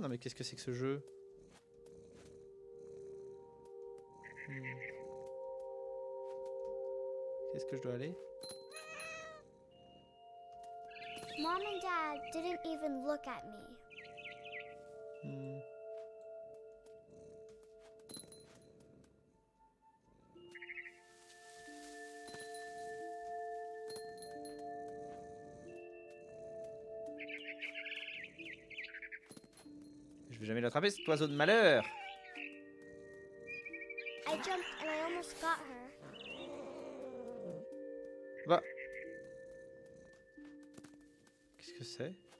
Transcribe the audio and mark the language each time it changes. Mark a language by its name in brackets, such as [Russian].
[French] Non mais qu'est-ce que c'est que ce jeu? Qu'est-ce que je dois aller? [English] Mom and Dad didn't even look at me. [French] Je vais jamais l'attraper cet oiseau de malheur. [English] I jumped and I almost got her. [French] Va. Qu'est-ce que c'est?